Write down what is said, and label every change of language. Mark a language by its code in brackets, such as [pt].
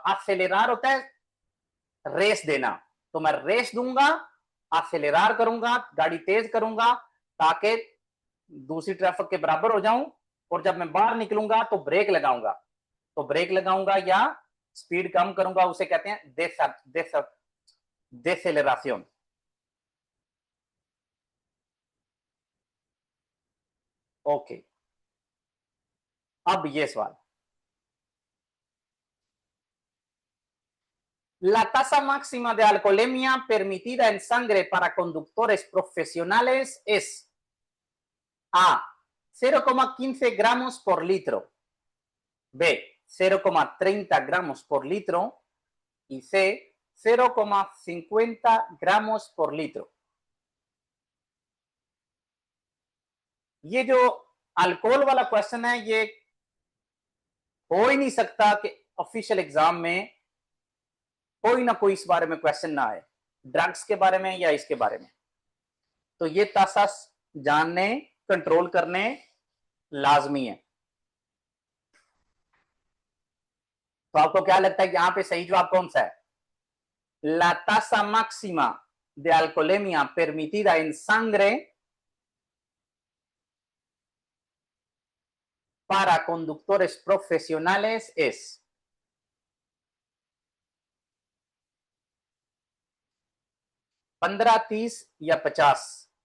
[hi] आसेलेरार होता है रेस देना, तो मैं रेस दूंगा, आसेलेरार करूंगा, गाड़ी तेज करूंगा ताकि दूसरी ट्रैफिक के बराबर हो जाऊं, और जब मैं बाहर निकलूंगा तो ब्रेक लगाऊंगा, तो ब्रेक लगाऊंगा या स्पीड कम करूंगा, उसे कहते हैं डेसेलेरासियोन। ओके, अब ये सवाल, [es] la tasa máxima de alcoholemia permitida en sangre para conductores profesionales es A, 0,15 gramos por litro, B, 0,30 gramos por litro y C, 0,50 gramos por litro। [hi] ये जो अल्कोहल वाला क्वेश्चन है, ये हो ही नहीं सकता कि ऑफिशियल एग्जाम में कोई ना कोई इस बारे में क्वेश्चन ना आए, ड्रग्स के बारे में या इसके बारे में। तो ये तासा जानने, कंट्रोल करने लाजमी है। तो आपको क्या लगता है कि यहां पे सही जवाब कौन सा है? [es] La tasa máxima de alcoholemia permitida en sangre para conductores profesionales es 15, 30 या 50?